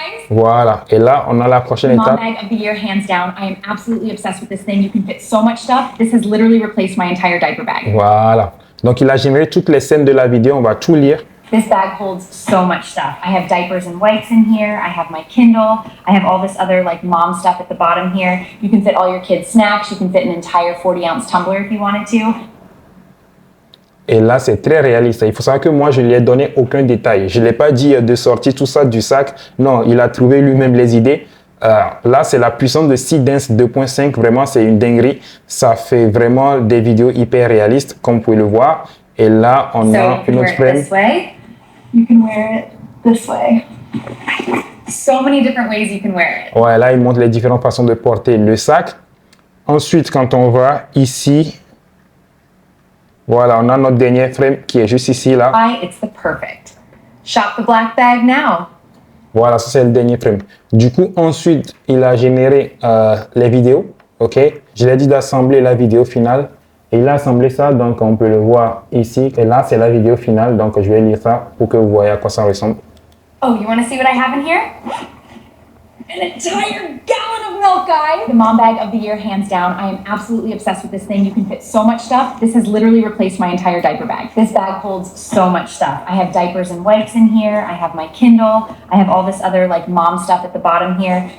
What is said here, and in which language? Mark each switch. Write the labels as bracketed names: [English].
[French] Voilà. Et là, on a la prochaine étape. [English] Mom bag of the year, hands down. I am absolutely obsessed with this thing. You can fit so much stuff. This has literally replaced my entire diaper bag. [French] Voilà. Donc, il a généré toutes les scènes de la vidéo. On va tout lire. [English] This bag holds so much stuff. I have diapers and wipes in here. I have my Kindle. I have all this other like mom stuff at the bottom here. You can fit all your kids' snacks. You can fit an entire 40-ounce tumbler if you wanted to. [French] Et là, c'est très réaliste. Il faut savoir que moi, je ne lui ai donné aucun détail. Je ne l'ai pas dit de sortir tout ça du sac. Non, il a trouvé lui-même les idées. Là, c'est la puissance de C-Dance 2.5. Vraiment, c'est une dinguerie. Ça fait vraiment des vidéos hyper réalistes, comme vous pouvez le voir. Et là, on a une autre frame. [English] You can wear it this way. So many different ways you can wear it. [French] Ouais, là, il montre les différentes façons de porter le sac. Ensuite, quand on va ici, voilà, on a notre dernier frame qui est juste ici, là. [English] It's the perfect. Shop the black bag now. [French] Voilà, ça c'est le dernier frame. Du coup, ensuite, il a généré les vidéos. OK? Je l'ai dit d'assembler la vidéo finale. Et il a assemblé ça, donc on peut le voir ici. Et là, c'est la vidéo finale. Donc, je vais lire ça pour que vous voyez à quoi ça ressemble. [English] Oh, you want to see what I have in here? An entire gallon of girl, guy. The mom bag of the year, hands down. I am absolutely obsessed with this thing. You can fit so much stuff. This has literally replaced my entire diaper bag. This bag holds so much stuff. I have diapers and wipes in here. I have my Kindle. I have all this other like mom stuff at the bottom here.